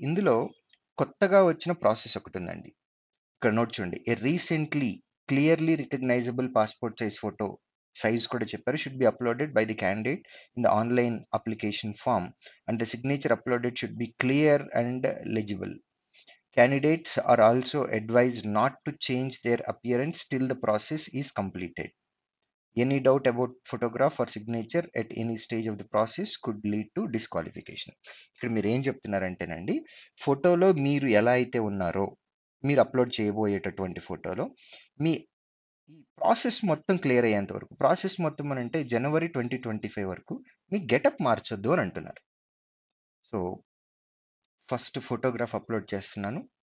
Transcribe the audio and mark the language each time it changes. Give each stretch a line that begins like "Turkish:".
Telugu: ఇందులో కొత్తగా వచ్చిన ప్రాసెస్ ఒకటుందండి. ఇక్కడ నోట్ చూడండి.
English: recently clearly recognisable passport size photo size
Telugu: కూడా చెప్పారు.
English: Should be uploaded by the candidate in the online application form and the signature uploaded should be clear and legible. Candidates are also advised not to change their appearance till the process is completed. Any doubt about photograph or signature at any stage of the process could lead to disqualification.
Telugu: ఇక్కడ మీరు ఏం చెప్తున్నారంటేనండి, ఫోటోలో మీరు ఎలా అయితే ఉన్నారో, మీరు upload చేయబోయేటటువంటి ఫోటోలో మీ ఈ ప్రాసెస్ మొత్తం క్లియర్ అయ్యేంత వరకు. ప్రాసెస్ మొత్తం అనంటే జనవరి 2025 వరకు మీ గెటప్ మార్చొద్దు అని అంటున్నారు. సో, ఫస్ట్ ఫోటోగ్రాఫ్ అప్‌లోడ్ చేస్తున్నాను.